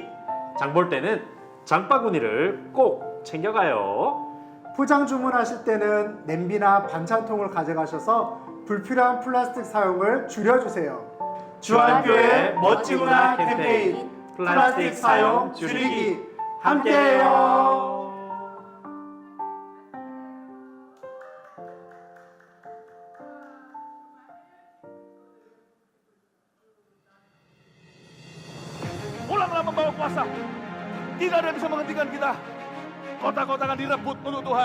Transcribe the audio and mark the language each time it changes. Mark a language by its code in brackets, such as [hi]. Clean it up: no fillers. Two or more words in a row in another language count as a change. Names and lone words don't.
[ko] 장 볼 때는 장바구니를 꼭 챙겨가요. 포장 주문하실 때는 냄비나 반찬통을 가져가셔서 불필요한 플라스틱 사용을 줄여주세요. 주한교회 멋지구나 캠페인 플라스틱 사용 줄이기 함께해요. [id] Pulang lah membawa kuasa. Tidak ada yang bisa menghentikan kita. Kota-kota akan direbut untuk Tuhan.